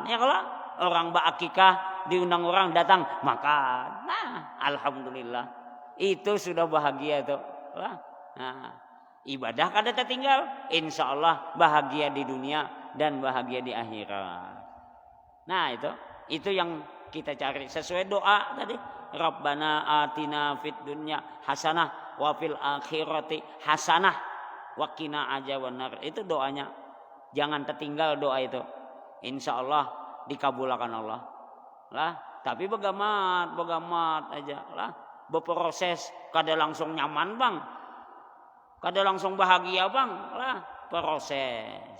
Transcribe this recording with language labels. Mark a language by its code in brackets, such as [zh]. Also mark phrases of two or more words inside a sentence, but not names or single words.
[id] Ya kalau orang berakikah diundang orang datang makan. Nah, alhamdulillah. Itu sudah bahagia tuh. [bjn] Nah, ibadah kada tertinggal. [ar] إن شاء الله [id] bahagia di dunia dan bahagia di akhirat. Nah, itu yang kita cari sesuai doa tadi. [ar] ربنا آتنا في الدنيا حسنة وفي الآخرة حسنة وقنا عذاب النار. [id] Itu doanya. Jangan tertinggal doa itu. [ar] إن شاء الله [id] dikabulkan Allah. [bjn] Lah, tapi begamat aja lah. Berproses kada langsung nyaman bang. Kada langsung bahagia bang. Lah, proses.